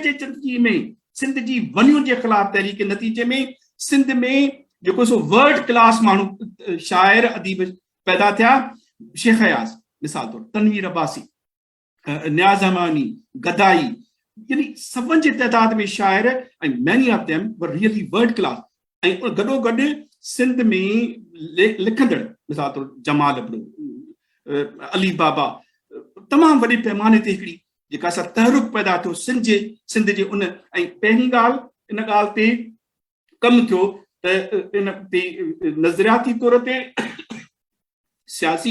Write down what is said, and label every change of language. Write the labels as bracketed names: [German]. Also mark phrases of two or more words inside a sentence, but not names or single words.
[Sindhi] जे नतीजे में सिंध जी वञण जे ख़िलाफ़ तहरीक नतीजे में सिंध में जेको सो [English] world class [Sindhi] माण्हू शाइर अदीब पैदा थिया शेख हयास मिसाल तौरु तनवीर अब्बासी न्याज़ अमानी गदाई यानी सभिनि जे तइदाद में शाइर ऐं [English] many of them were really world class [Sindhi] ऐं गॾोगॾु सिंध में लिखंदड़ मिसाल तौरु जमाल अली बाबा तमामु वॾे पैमाने ते हिकिड़ी जेका असां तहरुक पैदा थियो सिंध जे उन ऐं पहिरीं ॻाल्हि इन ॻाल्हि ते कमु थियो त इन ते नज़रियाती तौर ते सियासी